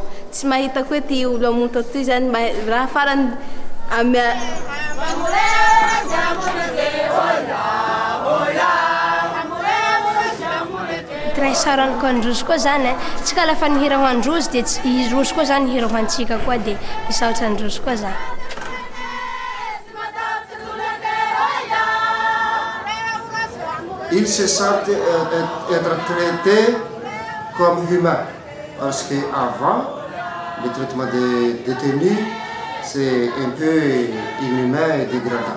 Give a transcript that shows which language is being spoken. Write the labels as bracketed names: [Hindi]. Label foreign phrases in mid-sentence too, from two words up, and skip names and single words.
[Malagasy] Tsy mahita koe ty olo amonto atoy zany raha farany amia Raha isaraniko androzy koa zany tsika lafa nihira ho androzy dia irozy koa zany hira ho antsika koa dia misaotra androzy koa zany. [French] Ils se sentent être traités comme humains parce qu'avant, le traitement des détenus, c'est un peu inhumain et dégradant.